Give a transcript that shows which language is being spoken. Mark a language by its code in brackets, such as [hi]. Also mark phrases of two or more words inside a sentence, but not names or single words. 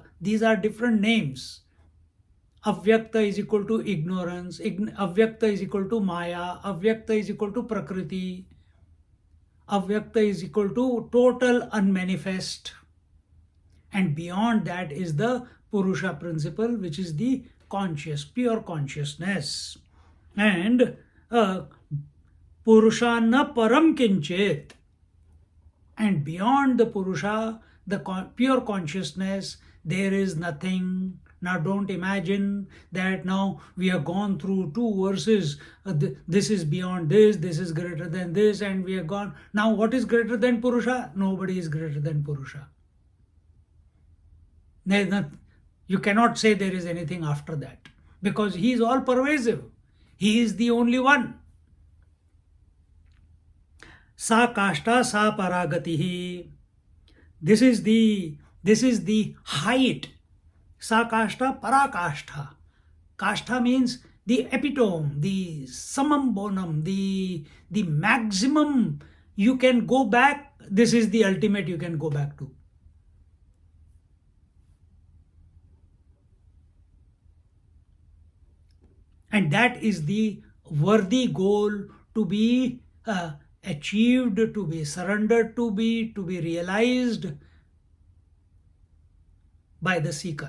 [en] These are different names. Avyakta is equal to ignorance, Avyakta is equal to Maya, Avyakta is equal to Prakriti, Avyakta is equal to total unmanifest. And beyond that is the Purusha principle, which is the conscious, pure consciousness. [sa] And पुरुषान्न परं किञ्चित्. [en] And beyond the Purusha, the pure consciousness, there is nothing, Now don't imagine that now we have gone through two verses. This is beyond this is greater than this, and we have gone. Now what is greater than Purusha? Nobody is greater than Purusha. You cannot say there is anything after that, because he is all pervasive. He is the only one. [sa] सा काष्ठा सा परा गतिः. [en] This is the height. [sa] सा काष्ठा पराकाष्ठा. [en] Kashta means the epitome, the summum bonum, the maximum you can go back. This is the ultimate you can go back to. And that is the worthy goal to be achieved, to be surrendered to be realized by the seeker.